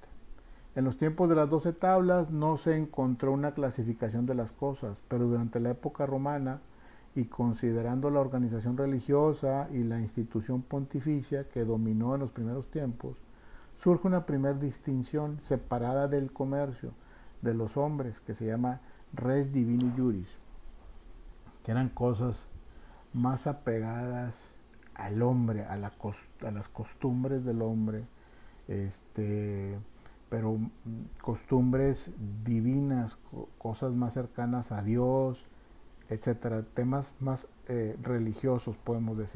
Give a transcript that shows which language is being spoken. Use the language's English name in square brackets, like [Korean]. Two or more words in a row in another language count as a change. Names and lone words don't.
[Spanish] En los tiempos de las 12 tablas no se encontró una clasificación de las cosas, pero durante la época romana, y considerando la organización religiosa y la institución pontificia que dominó en los primeros tiempos, surge una primera distinción separada del comercio de los hombres, que se llama [Latin] res divini juris, [Spanish] que eran cosas más apegadas al hombre, a las costumbres del hombre, pero costumbres divinas, cosas más cercanas a Dios, etcétera, temas más religiosos, podemos decir.